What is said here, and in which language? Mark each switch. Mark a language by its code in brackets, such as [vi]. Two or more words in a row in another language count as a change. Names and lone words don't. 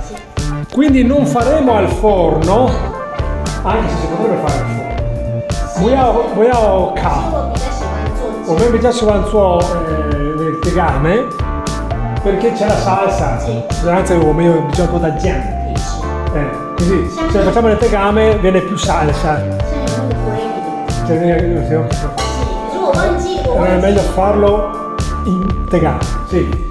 [it] Quindi non faremo al forno, anche se si potrebbe fare al forno. [zh] 不要烤。我们比较喜欢做 [it] nel tegame perché c'è la salsa. Anzi, ho bisogno un po' da giang. Così se facciamo nel tegame viene più salsa. Allora è meglio farlo in tegame, sì.